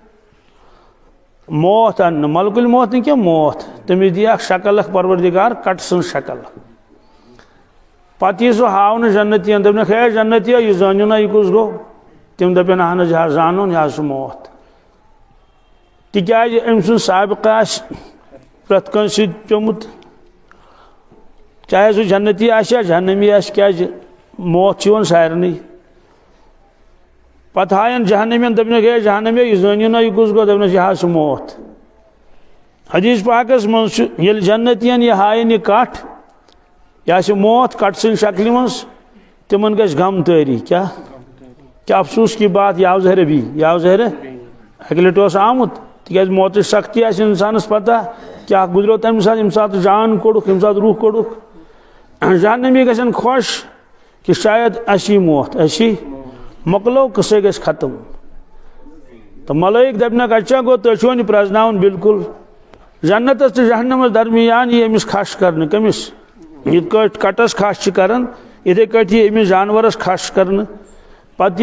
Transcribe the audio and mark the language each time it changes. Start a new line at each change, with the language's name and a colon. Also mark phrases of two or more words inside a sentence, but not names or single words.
Kashmiri: موت اننہٕ ملکُل موت نہٕ کینٛہہ موت تٔمِس دی اکھ شکل اکھ پروردگار کٹہٕ سٕنٛز شکل پتہٕ یی سُہ ہاونہٕ جنتین دپنکھ ہے جنتیو یہِ زٲنِو نا یہِ کُس گوٚو تم دپن اہن حظ یہِ زانُن یہِ سُہ موت تِکیازِ أمۍ سُنٛد سابقہٕ آسہِ پرٛٮ۪تھ کٲنٛسہِ سۭتۍ پیوٚمُت چاہے سُہ جنتی آسہِ یا جہنمی آسہِ کیازِ موت چھِ یِوان سارنٕے پتہٕ ہاین جہنمین دپنکھ ہے جہنمیو یہِ زٲنِو نا یہِ کُس گوٚو دپنس یہِ سُہ موت حدیث پاکس منٛز چھُ ییٚلہِ جنتین یہِ ہاین یہِ کٹھ یہِ آسہِ موت کٹھ سٕنٛدِ شکلہِ منٛز تِمن گژھِ غم تٲری
Urdu: کیا افسوس کی بات یہ
Kashmiri: آو ظاہر ابھی یہ آو ظاہر اکہ لٹہِ اوس آمُت تِکیازِ موتٕچ سختی آسہِ انسانس پتہ کیا گزریو تمہِ ساتہٕ ییٚمہِ ساتہٕ جان کوٚڑُکھ ییٚمہِ ساتہٕ روح کوٚڑُکھ جہنمی گژھن خۄش کہ شاید اسی موت اسی مۄکلو قصے گژھِ ختم تو ملٲیِک دپنکھ اچھا گوٚو تُہۍ چھِوٕ یہِ پرٛزناوُن بالکل جنتس تہٕ جہنمس درمیان یی أمِس کھش کرنہٕ کٔمِس یِتھ کٲٹھۍ کٹس کھش چھِ کران یِتھے کٲٹھۍ یی أمِس جانورس کھش کرنہٕ پتہٕ یی